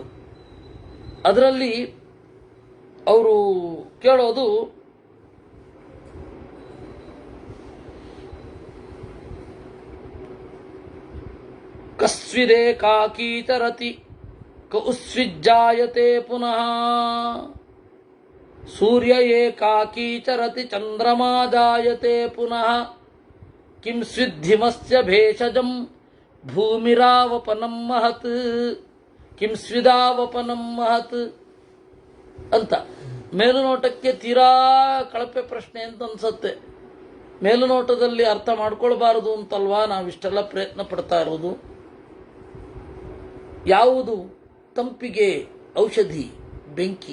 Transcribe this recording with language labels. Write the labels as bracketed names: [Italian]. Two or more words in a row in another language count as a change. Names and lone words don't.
[Kannada] ಅದರಲ್ಲಿ ಅವರು ಕೇಳೋದು, [Sanskrit] ಕಸ್ವಿದೇಕಾಕೀಚರತಿ ಕೌಸ್ವಿಜ್ಜಾಯತೆ ಪುನಃ, ಸೂರ್ಯ ಏಕಾಕೀಚರತಿ ಚಂದ್ರಮಾ ಜಾಯತೆ ಪುನಃ, ಕಿಂ ಸ್ವಿದ್ಧಿಮಸ್ಯ ಭೇಷಜಂ ಭೂಮಿರಾವಪನಂ ಮಹತ್, ಕಿಂ ಸ್ವಿದಾವಪನಂ ಮಹತ್ ಅಂತ. [Kannada] ಮೇಲುನೋಟಕ್ಕೆ ತೀರಾ ಕಳಪೆ ಪ್ರಶ್ನೆ ಅಂತ ಅನ್ಸತ್ತೆ. ಮೇಲುನೋಟದಲ್ಲಿ ಅರ್ಥ ಮಾಡ್ಕೊಳ್ಬಾರದು ಅಂತಲ್ವಾ ನಾವಿಷ್ಟೆಲ್ಲ ಪ್ರಯತ್ನ ಪಡ್ತಾ ಇರೋದು. ಯಾವುದು ತಂಪಿಗೆ ಔಷಧಿ? ಬೆಂಕಿ.